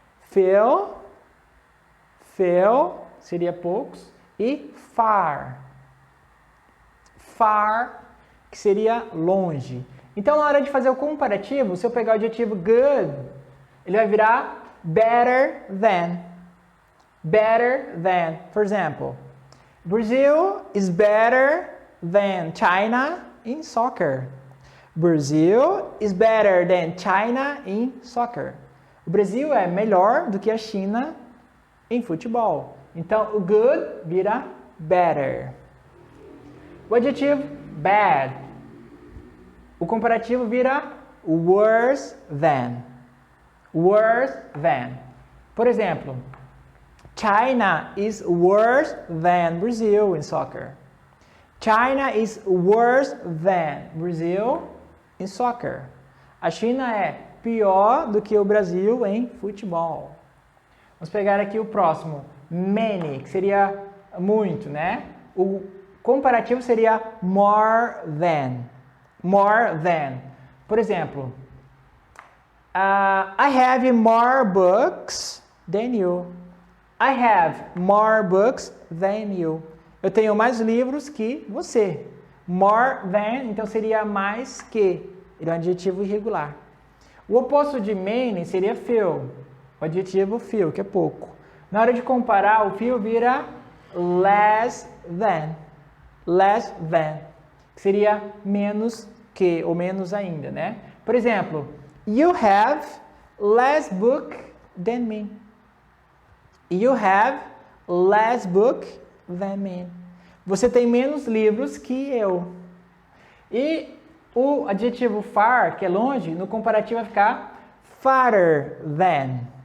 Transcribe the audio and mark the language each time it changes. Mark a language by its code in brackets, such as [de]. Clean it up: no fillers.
[pt] Few, few, seria poucos. E far, far, que seria longe. Então, na hora de fazer o comparativo, se eu pegar o adjetivo good, ele vai virar better than. [en] Better than. For example, Brazil is better than China in soccer. Brazil is better than China in soccer. [pt] O Brasil é melhor do que a China em futebol. Então, o good vira better. O adjetivo bad, o comparativo vira worse than. [en] Worse than. Por exemplo, China is worse than Brazil in soccer. China is worse than Brazil in soccer. [pt] A China é pior do que o Brasil em futebol. Vamos pegar aqui o próximo. Many, que seria muito, né? O comparativo seria more than. More than. [en] Por exemplo, I have more books than you. I have more books than you. [pt] Eu tenho mais livros que você. More than, então seria mais que. Ele é um adjetivo irregular. O oposto de many seria few. O adjetivo few, que é pouco. Na hora de comparar, o few vira less than. Less than. Que seria menos que, ou menos ainda, né? [en] Por exemplo, you have less book than me. You have less book than me. [pt] Você tem menos livros que eu. E o adjetivo far, que é longe, no comparativo vai ficar farther than.